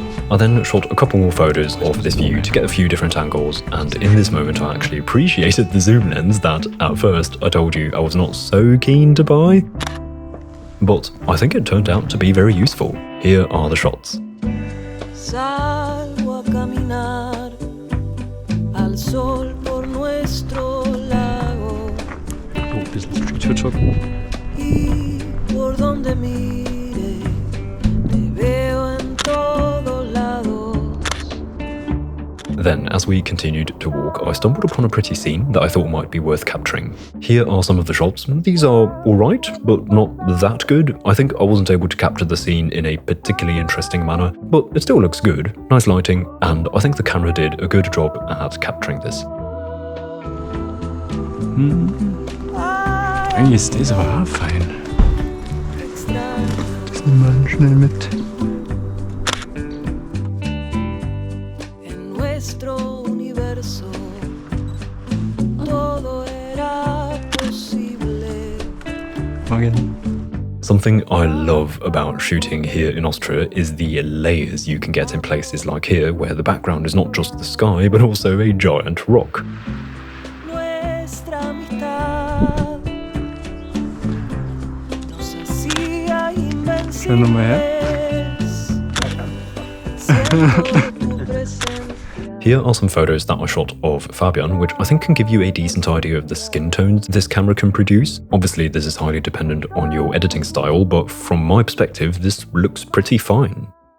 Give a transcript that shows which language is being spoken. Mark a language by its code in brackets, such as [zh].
[en] I then shot a couple more photos of this view to get a few different angles, and in this moment I actually appreciated the zoom lens that, at first, I told you I was not so keen to buy. But I think it turned out to be very useful. Here are the shots. [es] Salgo a caminar al sol por nuestro lago [de] Oh, ein bisschen Street Photog. [es] y por donde mire te veo en todos lados. [en] Then, as we continued to walk, I stumbled upon a pretty scene that I thought might be worth capturing. Here are some of the shots. These are alright, but not that good. I think I wasn't able to capture the scene in a particularly interesting manner, but it still looks good. Nice lighting, and I think the camera did a good job at capturing this. [de] Eigentlich ist das aber auch fein. Das nehmen wir schnell mit. [es] En nuestro universo todo era posible. [de] Morgen. [en] Something I love about shooting here in Austria is the layers you can get in places like here, where the background is not just the sky, but also a giant rock. [es] Nuestra amistad nos hacía invencibles. Siento tu presencia. [en] Here are some photos that I shot of Fabian, which I think can give you a decent idea of the skin tones this camera can produce. Obviously, this is highly dependent on your editing style, but from my perspective, this looks pretty fine.